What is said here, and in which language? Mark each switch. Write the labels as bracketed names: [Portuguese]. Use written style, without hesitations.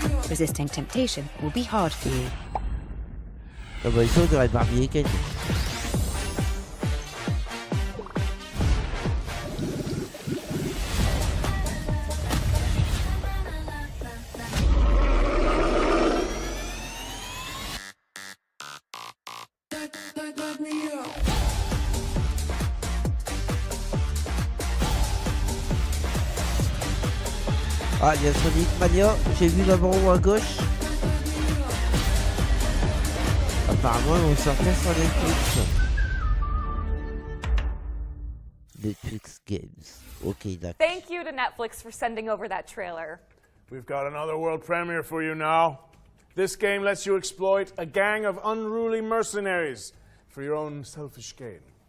[English] Resisting temptation will be hard for you. [French] Ah bah, ici, on dirait Barbie et Ken. Ah, il y a Sonic Mania, j'ai vu là-bas en haut à gauche. Apparemment, ils vont sortir sur Netflix. Netflix Games. Ok, d'accord. [English] Thank you to Netflix for sending over that trailer. We've got another world premiere for you now. This game lets you exploit a gang of unruly mercenaries for your own selfish gain.